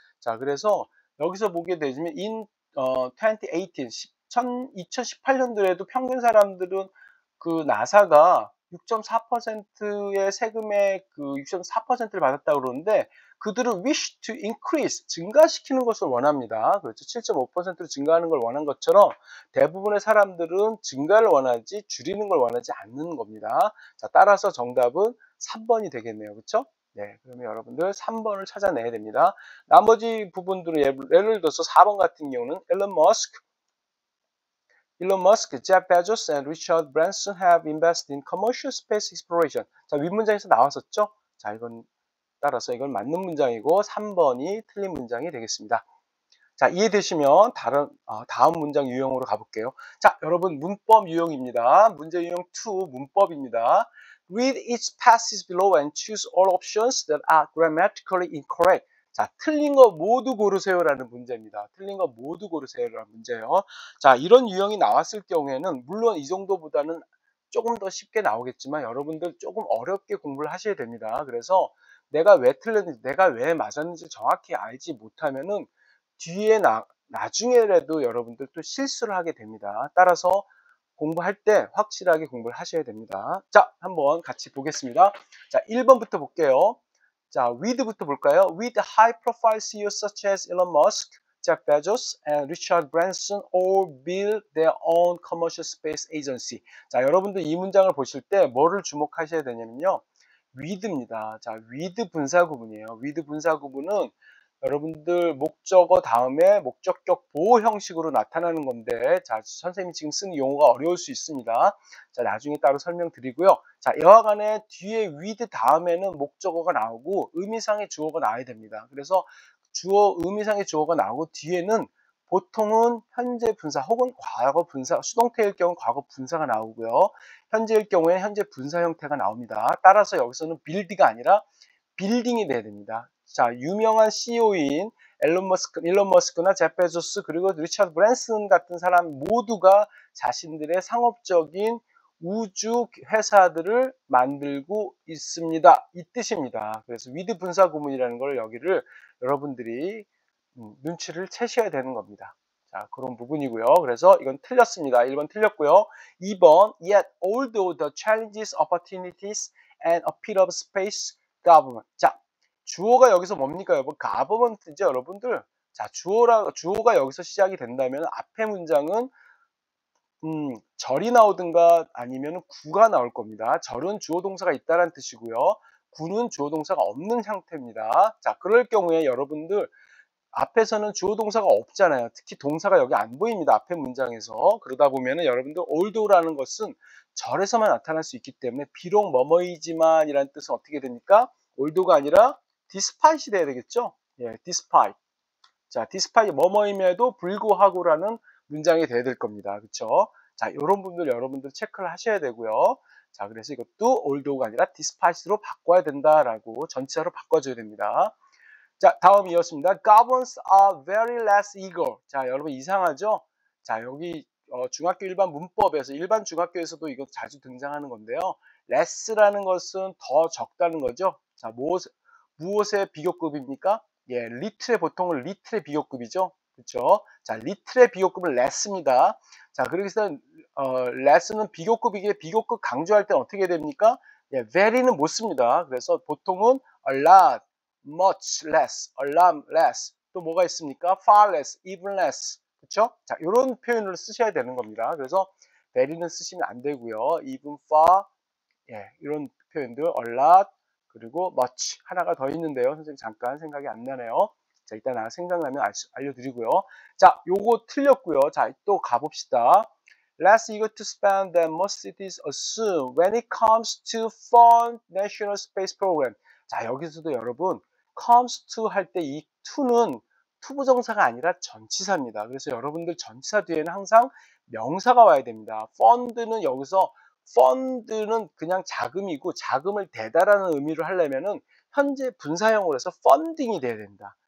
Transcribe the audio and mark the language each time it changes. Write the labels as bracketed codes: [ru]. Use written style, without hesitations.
[ko] 자, 그래서 여기서 보게 되면 2018, 2018년도에도 평균 사람들은 그 나사가 6.4%의 세금의 그 6.4%를 받았다고 그러는데 그들은 [en] wish to increase, [ko] 증가시키는 것을 원합니다. 그렇죠. 7.5%로 증가하는 걸 원한 것처럼 대부분의 사람들은 증가를 원하지 줄이는 걸 원하지 않는 겁니다. 자, 따라서 정답은 3번이 되겠네요. 그렇죠? 네, 그러면 여러분들 3번을 찾아내야 됩니다. 나머지 부분들은 예를 들어서 4번 같은 경우는 [en] Elon Musk, Jeff Bezos, and Richard Branson have invested in commercial space exploration. [ko] 자, 윗문장에서 나왔었죠? 자, 이건 따라서 이건 맞는 문장이고 3번이 틀린 문장이 되겠습니다. 자, 이해되시면 다음 문장 유형으로 가볼게요. 자, 여러분 문법 유형입니다. 문제 유형 2 문법입니다. [en] Read each passage below and choose all options that are grammatically incorrect. [ko] 자, 틀린 거 모두 고르세요라는 문제입니다. 틀린 거 모두 고르세요라는 문제예요. 자, 이런 유형이 나왔을 경우에는 물론 이 정도보다는 조금 더 쉽게 나오겠지만 여러분들 조금 어렵게 공부를 하셔야 됩니다. 그래서 내가 왜 틀렸는지, 내가 왜 맞았는지 정확히 알지 못하면은 뒤에 나중에라도 여러분들 또 실수를 하게 됩니다. 따라서 공부할 때 확실하게 공부를 하셔야 됩니다. 자, 한번 같이 보겠습니다. 자, 1번부터 볼게요. 자, with부터 볼까요? [en] With high profile CEOs such as Elon Musk, Jeff Bezos, and Richard Branson all build their own commercial space agency. [ko] 자, 여러분들 이 문장을 보실 때 뭐를 주목하셔야 되냐면요. with입니다. 자, with 분사 구문이에요. with 분사 구문은 여러분들 목적어 다음에 목적격 보호 형식으로 나타나는 건데, 자, 선생님이 지금 쓰는 용어가 어려울 수 있습니다. 자, 나중에 따로 설명드리고요. 자, 이와 간에 뒤에 with 다음에는 목적어가 나오고 의미상의 주어가 나와야 됩니다. 그래서 의미상의 주어가 나오고 뒤에는 보통은 현재 분사 혹은 과거 분사, 수동태일 경우 과거 분사가 나오고요. 현재일 경우에는 현재 분사 형태가 나옵니다. 따라서 여기서는 build가 아니라 빌딩이 돼야 됩니다. 자, 유명한 CEO인 일론 머스크나 제프 베조스 그리고 리처드 브랜슨 같은 사람 모두가 자신들의 상업적인 우주 회사들을 만들고 있습니다. 이 뜻입니다. 그래서 with 분사 구문이라는 걸 여기를 여러분들이 눈치를 채셔야 되는 겁니다. 자, 그런 부분이고요. 그래서 이건 틀렸습니다. 1번 틀렸고요. [en] 2번 Yet although the challenges, opportunities and appeal of space government. [ko] 자, 주어가 여기서 뭡니까, 여러분? government죠, 여러분들. 자, 주어가 여기서 시작이 된다면 앞에 문장은 절이 나오든가 아니면 구가 나올 겁니다. 절은 주어 동사가 있다는 뜻이고요. 구는 주어 동사가 없는 상태입니다. 자, 그럴 경우에 여러분들 앞에서는 주어 동사가 없잖아요. 특히 동사가 여기 안 보입니다. 앞에 문장에서. 그러다 보면은 여러분들 although라는 것은 절에서만 나타날 수 있기 때문에 비록 뭐뭐이지만 이라는 뜻은 어떻게 됩니까? althogh가 아니라 despite이 돼야 되겠죠? 예, despite. 자, despite 뭐뭐임에도 불구하고라는 문장이 돼야 될 겁니다. 그렇죠? 자, 이런 분들 여러분들 체크를 하셔야 되고요. 자, 그래서 이것도 although가 아니라 despite로 바꿔야 된다라고 전치사로 바꿔줘야 됩니다. 자, 다음 이었습니다. [en] Governs are very less eager. [ko] 자, 여러분 이상하죠? 자, 여기 중학교 일반 문법에서 일반 중학교에서도 이거 자주 등장하는 건데요. less라는 것은 더 적다는 거죠. 자, 무엇의 비교급입니까? 예, little의 보통은 little의 비교급이죠. 그렇죠? 자, little의 비교급은 less입니다. 자, 그래서 less는 비교급이기에 비교급 강조할 때는 어떻게 됩니까? 예, very는 못 씁니다. 그래서 보통은 a lot, much less, a lot less. 또 뭐가 있습니까? far less, even less. 그렇죠? 자, 이런 표현을 쓰셔야 되는 겁니다. 그래서 very는 쓰시면 안 되고요. even, far, 예, 이런 표현들 a lot, 그리고 much 하나가 더 있는데요. 선생님 잠깐 생각이 안 나네요. 자, 이따 생각나면 알려드리고요. 자, 요거 틀렸고요. 자, 또 가봅시다. [en] Less eager to spend than most cities assume when it comes to fund national space program. [ko] 자, 여기서도 여러분 comes to 할 때 이 to는 투부정사가 아니라 전치사입니다. 그래서 여러분들 전치사 뒤에는 항상 명사가 와야 됩니다. fund는 여기서 fund는 그냥 자금이고 자금을 대다라는 의미를 하려면은 현재 분사형으로 해서 funding이 돼야 된다.